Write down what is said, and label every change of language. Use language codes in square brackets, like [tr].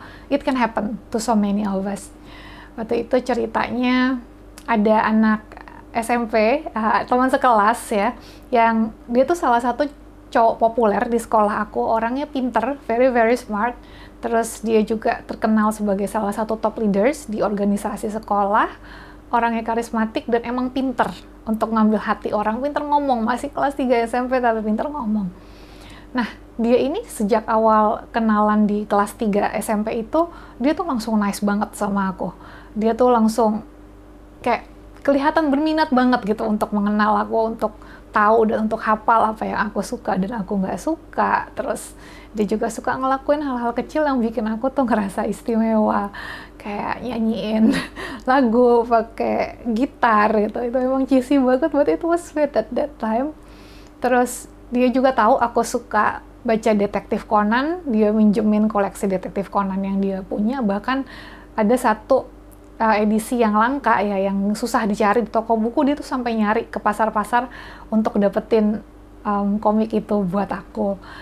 [en] It can happen to so many of us. [id] Waktu itu ceritanya ada anak SMP, teman sekelas ya, yang dia tuh salah satu cowok populer di sekolah aku, orangnya pinter, [en] very very smart, [id] terus dia juga terkenal sebagai salah satu top leaders di organisasi sekolah, orangnya karismatik dan emang pinter untuk ngambil hati orang, pinter ngomong, masih kelas 3 SMP tapi pinter ngomong. Nah, dia ini sejak awal kenalan di kelas 3 SMP itu, dia tuh langsung nice banget sama aku. Dia tuh langsung kayak kelihatan berminat banget gitu untuk mengenal aku, untuk tahu dan untuk hafal apa yang aku suka dan aku nggak suka. Terus dia juga suka ngelakuin hal-hal kecil yang bikin aku tuh ngerasa istimewa, kayak nyanyiin lagu pakai gitar gitu. Itu emang cheesy banget, [en] but it was sweet at that time. [id] Terus dia juga tahu aku suka baca detektif Conan, dia minjemin koleksi detektif Conan yang dia punya, bahkan ada satu edisi yang langka ya, yang susah dicari di toko buku, dia tuh sampai nyari ke pasar-pasar untuk dapetin komik itu buat aku.